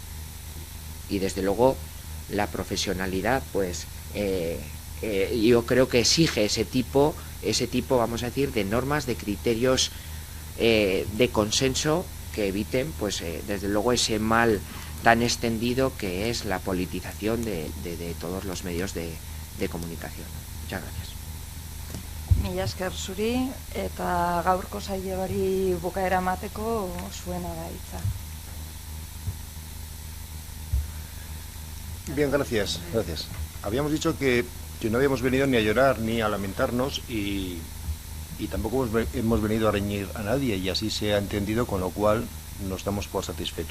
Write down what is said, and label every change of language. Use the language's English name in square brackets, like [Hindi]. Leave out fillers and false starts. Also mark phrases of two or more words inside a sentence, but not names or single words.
[Spanish] Y desde luego la profesionalidad, pues yo creo que exige ese tipo, vamos a decir, de normas, de criterios de consenso que eviten, pues desde luego, ese mal tan extendido que es la politización de todos los medios de comunicación. Muchas gracias. [Basque] Mila esker zuri, eta gaurko saioari bukaera emateko zuena da hitza. [Spanish] Bien, gracias. Habíamos dicho que no habíamos venido ni a llorar ni a lamentarnos, y tampoco hemos venido a reñir a nadie, y así se ha entendido, con lo cual nos damos por satisfechos.